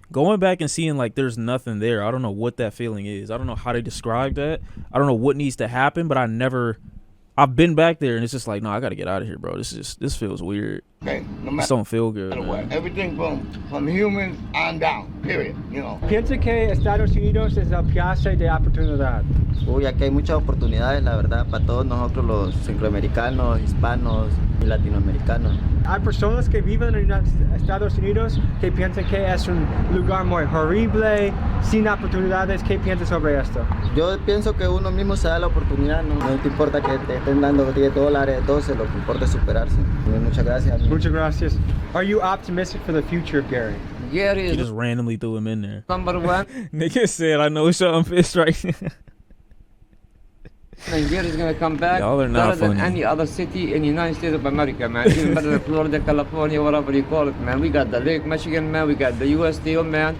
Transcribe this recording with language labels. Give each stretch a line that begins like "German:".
English: Going back and seeing like there's nothing there, I don't know what that feeling is. I don't know how to describe that. I don't know what needs to happen, but I've been back there and it's just like, no, I got to get out of here, bro. This feels weird. Okay, This don't feel good. Everything from humans on down, period, you know.
Spanish: Piensa que Estados Unidos es la piazza de oportunidad. Uy, aquí hay muchas oportunidades, la verdad, para todos nosotros los centroamericanos, hispanos y latinoamericanos. Hay personas que viven en Estados Unidos que piensan que es un lugar muy horrible, sin oportunidades. ¿Qué piensas sobre esto? Yo pienso que uno mismo se da la oportunidad, no te importa que te estén dando $10, 12, lo que importa es superarse. Muchas gracias. Muchas gracias.
English: Are you optimistic for the future of Gary? Gary He just randomly threw him in there. number one. Nigga said, I know something fist right now. And Gary's gonna come back Y'all are not better than funny. any other city in the United States of America, man. Even better than Florida, California, whatever you call it, man. We got the Lake Michigan, man. We got the U.S. Steel, man.